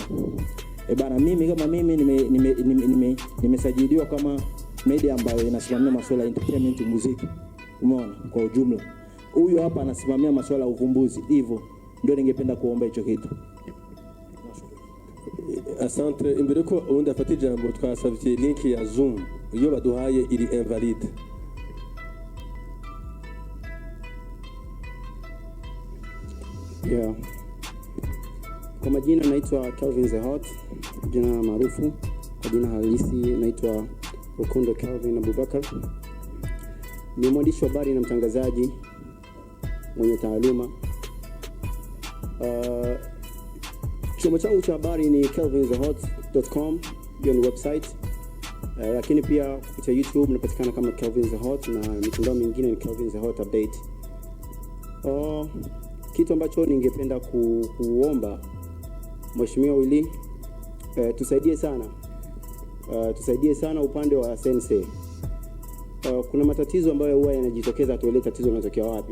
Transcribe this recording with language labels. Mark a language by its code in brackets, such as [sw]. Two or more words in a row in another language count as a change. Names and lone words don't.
[sw] Bana, mimi kama mimi nimesajiliwa kama media ambayo inasimamia masuala ya entertainment, muziki. Umeona? Kwa ujumla. Huyu hapa anasimamia masuala ya uvumbuzi. Hivyo ndio ningependa kuomba hicho kitu. Asante. [rw] Imbere ko ubundi afata ijambo, twasabye link ya Zoom iyo baduhaye iri invalide. Yeah. [sw] Kwa majina naitwa Kelvin the Hot, jina maarufu. Kwa jina halisi naitwa Rukundo Kelvin Abubakar. Ni mwandishi wa habari na mtangazaji mwenye taaluma. Chombo changu cha habari ni kelvinthehot.com, hiyo ni website. Lakini pia kupitia YouTube napatikana kama Kelvin the Hot, na mitandao mingine ni Kelvin the Hot update. Kitu ambacho ningependa kuomba Mheshimiwa Willy, tusaidie sana upande wa Sensei. Kuna matatizo ambayo huwa yanajitokeza, tuelewe tatizo linatokea wapi.